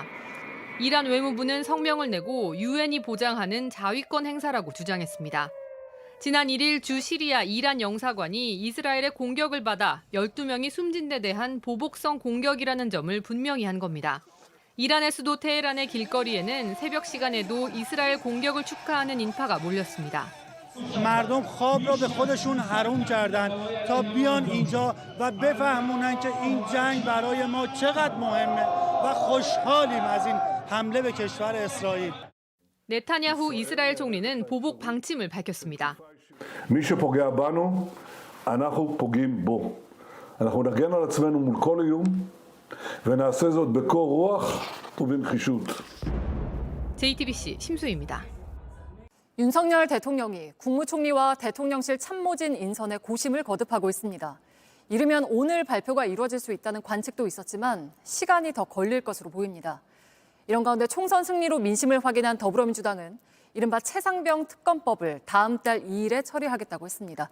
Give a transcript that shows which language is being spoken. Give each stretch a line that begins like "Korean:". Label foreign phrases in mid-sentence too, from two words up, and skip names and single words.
Korean: 이란 외무부는 성명을 내고 유엔이 보장하는 자위권 행사라고 주장했습니다. 지난 1일 주 시리아 이란 영사관이 이스라엘의 공격을 받아 12명이 숨진 데 대한 보복성 공격이라는 점을 분명히 한 겁니다. 이란의 수도 테헤란의 길거리에는 새벽 시간에도 이스라엘 공격을 축하하는 인파가 몰렸습니다.
Persian: مردم خواب را به خودشون حروم کردن تا بیان اینجا و بفهمونن که این جنگ برای ما چقدر مهمه و خوشحالیم از این حمله به کشور اسرائیل.
Korean: 네타냐후 이스라엘 총리는 보복 방침을 밝혔습니다.
Hebrew: מי שפוגע בנו, אנחנו פוגעים בו. אנחנו נגן על עצמנו מול כל איום ונעשה זאת בקור רוח ובנחישות.
Korean: JTBC 심수희입니다. 윤석열 대통령이 국무총리와 대통령실 참모진 인선에 고심을 거듭하고 있습니다. 이르면 오늘 발표가 이루어질 수 있다는 관측도 있었지만 시간이 더 걸릴 것으로 보입니다. 이런 가운데 총선 승리로 민심을 확인한 더불어민주당은 이른바 최상병 특검법을 다음 달 2일에 처리하겠다고 했습니다.